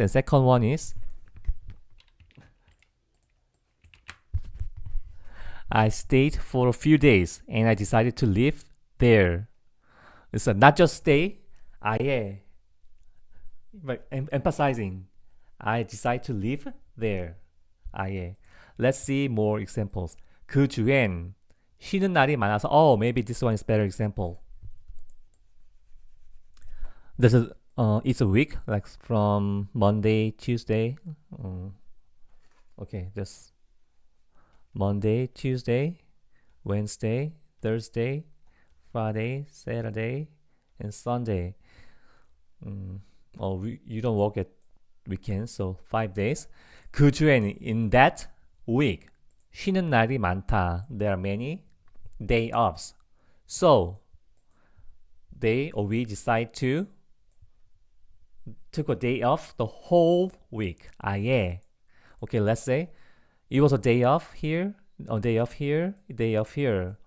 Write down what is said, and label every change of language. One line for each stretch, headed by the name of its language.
English: And second one is I stayed for a few days and I decided to live there. It's not just stay, 아예, but emphasizing. I decide to live there. 아예. Let's see more examples.
Korean: 그 주엔 쉬는 날이 많아서.
English: Oh, maybe this one is better example. There's a it's a week, like from Monday, Tuesday. Okay, just Monday, Tuesday, Wednesday, Thursday, Friday, Saturday, and Sunday. You don't work at weekends, so 5 days.
Korean: 그 주엔,
English: in that week,
Korean: 쉬는 날이 많다.
English: There are many day offs. So they or we decide to took a day off the whole week.
Korean: 아예.
English: Okay, let's say it was a day off here, a day off here, a day off here.